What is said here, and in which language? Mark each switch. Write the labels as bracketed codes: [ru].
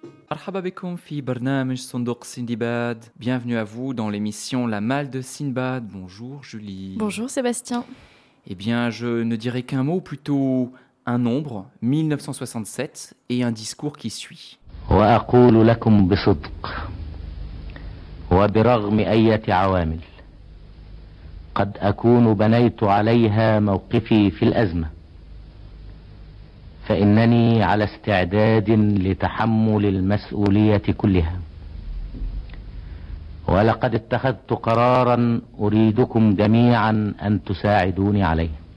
[ar] مرحبا بكم في برنامج صندوق سندباد. [fr] Bienvenue à vous dans l'émission La Malle de Sindbad. Bonjour Julie. Bonjour Sébastien. Eh bien, je ne dirai qu'un mot, plutôt un nombre, 1967, et un discours qui suit. [ar] وأقول لكم بصدق وبرغم أي عوامل قد أكون بنيت عليها موقفي في الأزمة فإنني على استعداد لتحمل المسؤولية كلها ولقد اتخذت قرارا أريدكم جميعا أن تساعدوني عليه